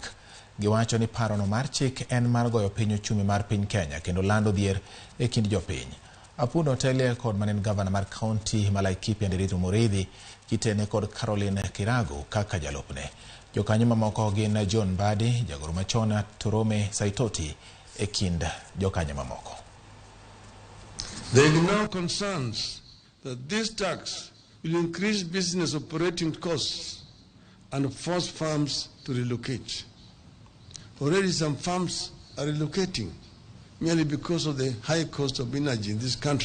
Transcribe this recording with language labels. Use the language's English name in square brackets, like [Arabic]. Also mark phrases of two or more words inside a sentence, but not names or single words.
[Luo (Kenya and Tanzania)] Giwacho ni parono mar chik en mar goyo piny uchumi mar piny Kenya kendo lando dhier e kind jopiny. Apuno telie kod manen gavana mar kaunti ma Laikipia Nderitu Muridhi kitene kod Caroline Kirago kaka jalupne. Jokanyo mamoko gin John Badi, jagoro machon Turome Saitoti e kind jokanyo mamoko. [English] They ignore concerns that this tax will increase business operating costs and force firms to relocate. Already some firms are relocating merely because of the high cost of energy in this country.